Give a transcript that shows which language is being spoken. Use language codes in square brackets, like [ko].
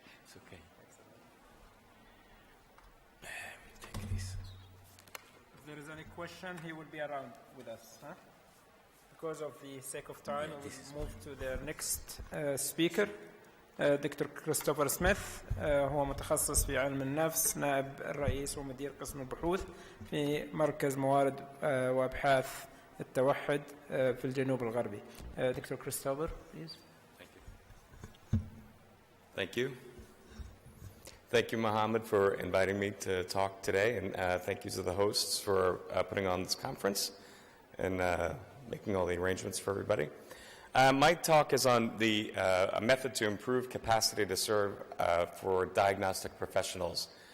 [en] It's okay. If there is any question, he will be around with us. Huh? Because of the sake of time, we'll move to the next speaker, doctor Christopher Smith. [ar] هو متخصص في علم النفس، نائب الرئيس ومدير قسم البحوث في مركز موارد وأبحاث التوحد في الجنوب الغربي. [en] Doctor Christopher, please. Thank you. Thank you, Mohammed, for inviting me to talk today, and thank you to the hosts for putting on this conference and making all the arrangements for everybody. My talk is on a method to improve capacity to serve for diagnostic professionals.